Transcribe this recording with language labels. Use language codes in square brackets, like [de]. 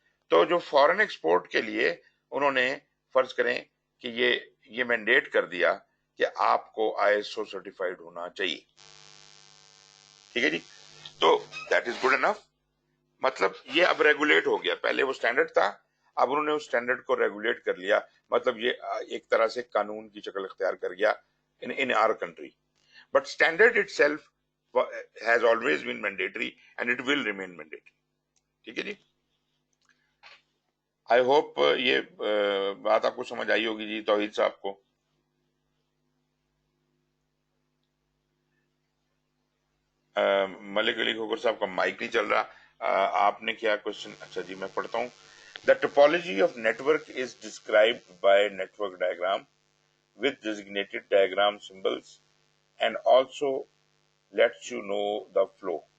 [ur] تو جو فورن ایکسپورٹ کے لیے انہوں نے فرض کریں کہ یہ مینڈیٹ کر دیا کہ آپ کو آئی ایس او سرٹیفائڈ ہونا چاہیے. ٹھیک ہے جی. تو [en] That is good enough. [ur] مطلب یہ اب ریگولیٹ ہو گیا, پہلے وہ اسٹینڈرڈ تھا, اب انہوں نے اس اسٹینڈرڈ کو ریگولیٹ کر لیا. مطلب یہ ایک طرح سے قانون کی شکل اختیار کر گیا [en] In our country. But standard itself has always been mandatory and it will remain mandatory. [ur] ٹھیک ہے جی. [en] I hope [ur] یہ بات آپ کو سمجھ آئی ہوگی جی توحید صاحب کو. ملک علی کھوکر صاحب کا مائک نہیں چل رہا. آپ نے کیا کوشچن؟ اچھا جی میں پڑھتا ہوں. [en] The topology of network is described by network diagram with designated diagram symbols and also lets you know the flow.